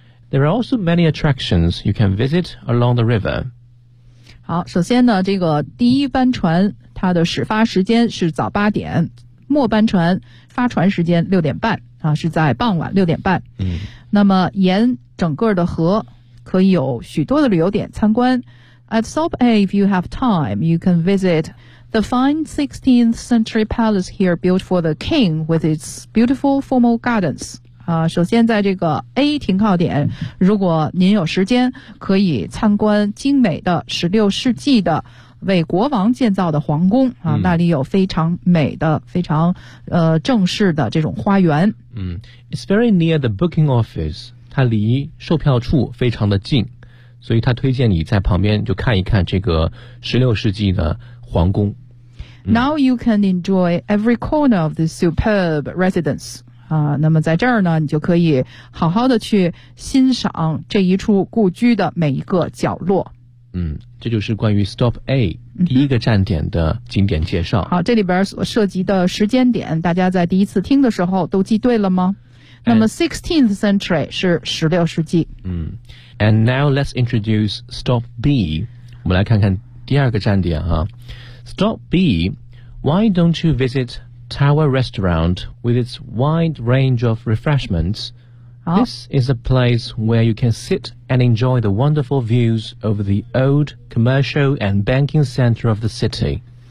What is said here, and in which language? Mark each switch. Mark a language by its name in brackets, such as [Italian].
[English] There are also many attractions you can visit along the river. [Chinese] 好，首先呢，这个第一班船它的始发时间是早八点，末班船发船时间6:30啊，是在傍晚6:30。嗯，那么沿整个的河可以有许多的旅游点参观。 [English] At Stop A, if you have time, you can visit the fine 16th century palace here built for the king with its beautiful formal gardens. [Chinese] 啊，首先在这个 A 停靠点，如果您有时间，可以参观精美的16世纪的为国王建造的皇宫啊，那里有非常美的、非常正式的这种花园。嗯 ， It's very near the booking office，它离售票处非常的近，所以他推荐你在旁边就看一看这个16世纪的皇宫。嗯、 Now you can enjoy every corner of this superb residence 啊，那么在这儿呢，你就可以好好的去欣赏这一处故居的每一个角落。嗯，这就是关于 Stop A 第一个站点的景点介绍。好，这里边所涉及的时间点大家在第一次听的时候都记对了吗？那么 16th century 是16世纪。 [English] 嗯， And now let's introduce Stop B。 [Chinese] 我们来看看第二个站点啊。 [English] Stop B, Why don't you visit Tower Restaurant with its wide range of refreshments? This is a place where you can sit and enjoy the wonderful views over the old commercial and banking center of the city.